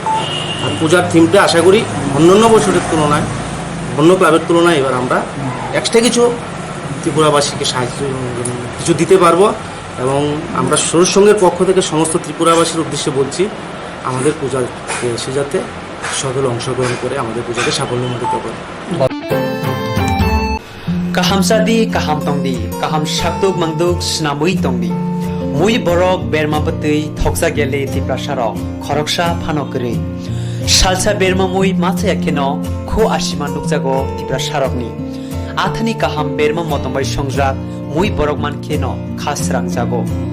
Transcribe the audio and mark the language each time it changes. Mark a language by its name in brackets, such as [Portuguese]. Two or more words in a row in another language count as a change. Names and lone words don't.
[Bangla] আর পূজার থিমটা আশা করি অন্যান্য বছরের তুলনায়, অন্য ক্লাবের তুলনায় এবার আমরা এক্সট্রা কিছু ত্রিপুরাবাসীকে সাহায্য কিছু দিতে পারবো। এবং আমরা সরসংঘের পক্ষ থেকে সমস্ত ত্রিপুরাবাসীর উদ্দেশ্যে বলছি, আমাদের পূজাতে এসে যাতে সকলে অংশগ্রহণ করে আমাদের পূজাকে সাফল্যমণ্ডিত করে। [Kok Borok] kaham sadi kaham tongdi kaham shakduk mangduk snamui tongdi mui borok berma batui thoksa gele tiprasaro khoroksa phanokri salsa berma mui macha yakeno kho ashima nukjago tiprasarokni athani kaham berma motombai songjak mui borok mankeno khasrang jago